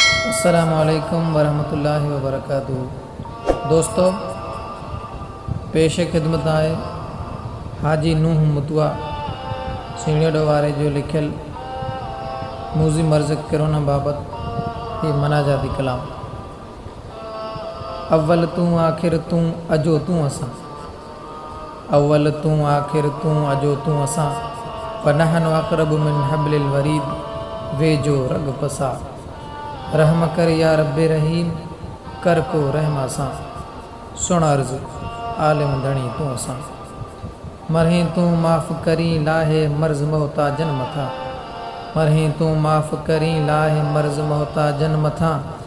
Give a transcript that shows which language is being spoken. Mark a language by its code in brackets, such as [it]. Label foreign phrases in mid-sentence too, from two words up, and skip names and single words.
[ar] السلام عليڪم ورحمة الله وبرڪاته. [sd] دوستو، پيش خدمت آهي حاجي نوح متوا سيڻيڊو واري جو لکيل موذي مرض ڪرونا بابت هي مناجاتي ڪلام. اول تون، آخر تون، اجو تون اسان. اول تون، آخر تون، اجو تون اسان. [ar] ونحن اقرب من حبل الوريد، [sd] ويجهو رڳ پسا. رحم ڪر يا رب رحيم، ڪر ڪو رحم اسان. سڻ عرض، عالم ڌڻي تون اسان. مرهين تون معاف ڪرين لاهي مرض محتاجن مٿان. مرهين تون معاف ڪرين لاهي مرض محتاجن مٿان.